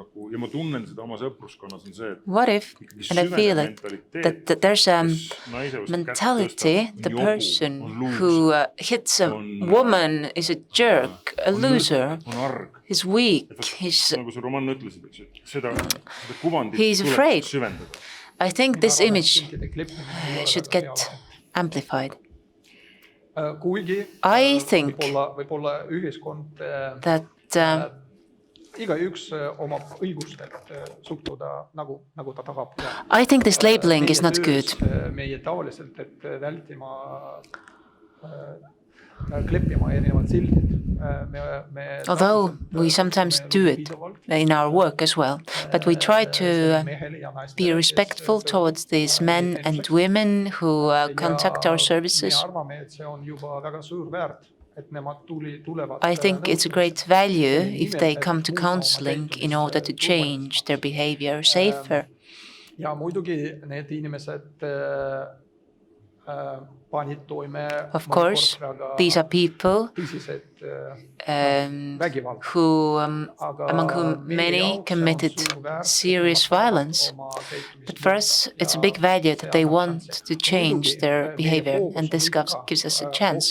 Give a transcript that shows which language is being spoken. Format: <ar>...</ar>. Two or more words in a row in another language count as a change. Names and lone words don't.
<en>What if, and I feel it, that there's a mentality, the person who hits a woman is a jerk, a loser, he's weak, he's afraid. I think this image should get amplified. I think that</en> <et>igaüks omab õigust suhtuda nagu ta tahab.</et> <en>I think this labeling is not good.</en> <et>Meie tavaliselt, et vältima kleppima erinevad sildid.</et> <en>Although we sometimes do it in our work as well, but we try to be respectful towards these men and women who contact our services. I think it's a great value if they come to counseling in order to change their behavior safer.</en> <et>Ja muidugi need inimesed panid toime</et> <en>Of course, these are people who, among whom many committed serious violence. But for us, it's a big value that they want to change their behavior, and this gives us a chance.</en>